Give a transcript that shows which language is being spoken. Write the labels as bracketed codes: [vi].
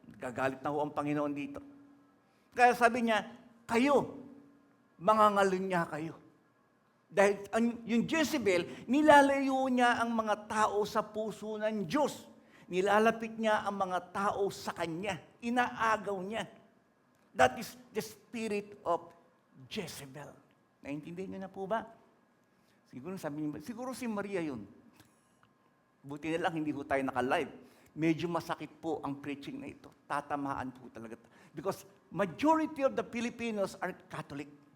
[tl] Gagalit na ho ang Panginoon dito. Kaya sabi niya, kayo, mangangalunya kayo. Dahil yung Jezebel, nilalayo niya ang mga tao sa puso ng Diyos. Nilalapit niya ang mga tao sa Kanya. Inaagaw niya. [en] That is the spirit of Jezebel. [tl] Naintindihan niyo na po ba? Siguro si Maria yun. Buti na lang, hindi po tayo naka-live. Medyo masakit po ang preaching na ito. Tatamaan po talaga. [en] Because majority of the Filipinos are Catholic.